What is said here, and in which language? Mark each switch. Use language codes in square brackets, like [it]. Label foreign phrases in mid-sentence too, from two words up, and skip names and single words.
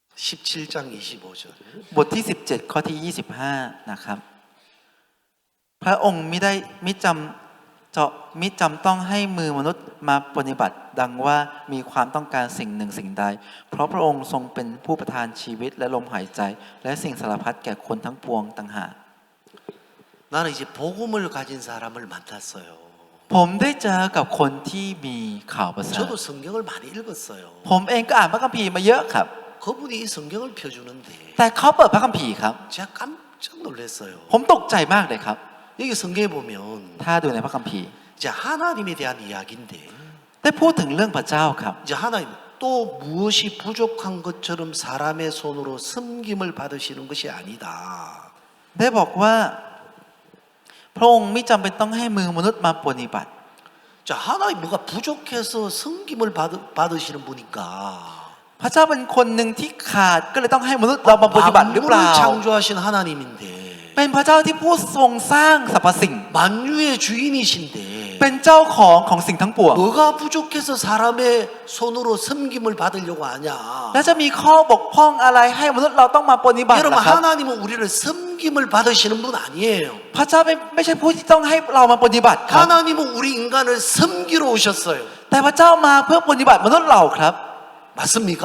[ko] 17장 25절. [th] บทที่ 17 ข้อที่ 25 นะครับ พระองค์มิจำต้องให้มือมนุษย์มาปฏิบัติดังว่ามีความต้องการสิ่งหนึ่งสิ่งใด เพราะพระองค์ทรงเป็นผู้ประทานชีวิตและลมหายใจ และสิ่งสารพัดแก่คนทั้งปวงต่างหาก [ko] 나는 이제 복음을 가진 사람을 만났어요. [th] ผมได้เจอกับคนที่มีข่าวประเสริฐ [ko] 저도 성경을 많이 읽었어요. [th] ผมเองก็อ่านพระคัมภีร์มาเยอะครับ [ko] 그분이 이 성경을 펴주는데 [th] แต่เขาเปิดพระคัมภีร์ครับ [ko] 제가 깜짝 놀랐어요. [th] ผมตกใจมากเลยครับ [ko] 여기 성경에 보면 [th] ถ้าดูในพระคัมภีร์ [ko] 이제 하나님에 대한 이야기인데 [th] ได้พูดถึงเรื่องพระเจ้าครับ [ko] 이제 하나님 또 무엇이 부족한 것처럼 사람의 손으로 섬김을 받으시는 것이 아니다. [th] ได้บอกว่าพระองค์ไม่จำเป็นต้องให้มือมนุษย์มาปฏิบัติ [ko] 자, 하나님 뭐가 부족해서 섬김을 받으시는 분이니까 [th] พระเจ้าเป็นคนหนึ่งที่ขาดก็เลยต้องให้มนุษย์เรามาปฏิบัติหรือเปล่า [ko] 만물을 창조하신 하나님인데 [th] เป็นพระเจ้าที่ผู้ทรงสร้างสรรพสิ่ง [ko] 만유의 주인이신데 [th] เป็นเจ้าของสิ่งทั้งปวง [ko] 뭐가 부족해서 사람의 손으로 섬김을 받으려고 하냐? [th] และจะมีข้อบกพร่องอะไรให้มนุษย์เราต้องมาปฏิบัติ [ko] 여러분 [th] นะครับ [ko] 하나님은 우리를 섬김을 받으시는 분 아니에요. [th] พระเจ้าไม่ใช่ผู้ที่ต้องให้เรามาปฏิบัติครับ [ko] 하나님은 우리 인간을 섬기러 오셨어요. [th] แต่พระเจ้ามาเพื่อปฏิบัติมนุษย์เราครับ [ko] 맞습니까?